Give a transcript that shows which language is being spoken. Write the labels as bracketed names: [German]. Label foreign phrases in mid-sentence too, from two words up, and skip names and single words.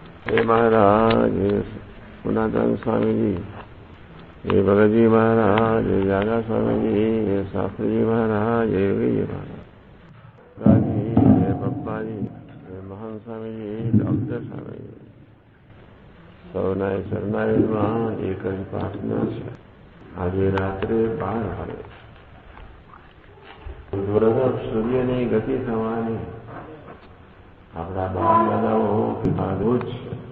[Hindi] हे महाराज, हे पुनातन स्वामी जी, हे भगत जी महाराज, हे जागा स्वामी जी, हे शास्त्री जी महाराज, हे योगी जी महाराज जी, हे पप्पा जी, हे महान स्वामी जी, डॉक्टर स्वामी जी, [Gujarati] સૌના શરણાઈમાં એક જ પ્રાર્થના છે. આજે રાત્રે 12 વાગે સૂર્યની ગતિ થવાની આપણા બાપ દાદાઓ અદભુત છે.